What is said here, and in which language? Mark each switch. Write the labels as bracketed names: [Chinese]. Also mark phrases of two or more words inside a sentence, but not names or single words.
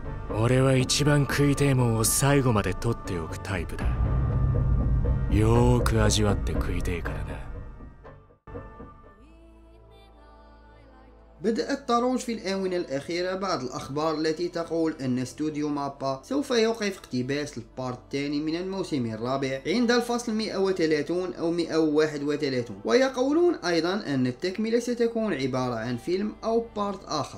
[Japanese] 俺は一番食いてえもんを最後まで取っておくタイプだ。よーく味わって食いてえからな。 [Arabic] بدأ الترويج في الآونة الأخيرة بعض الأخبار التي تقول أن استوديو مابا سوف يوقف اقتباس البارت الثاني من الموسم الرابع عند الفصل 130 أو 131، ويقولون أيضا أن التكملة ستكون عبارة عن فيلم أو بارت آخر.